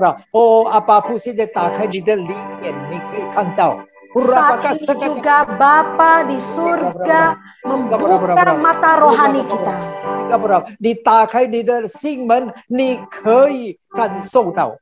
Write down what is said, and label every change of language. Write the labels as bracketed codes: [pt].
[id] Oh, apapun saja [zh] 打开你的灵眼，你可以看到。 [id] Saat ini juga Bapa di surga membuka mata rohani kita. [zh] 你打开你的心门，你可以感受到。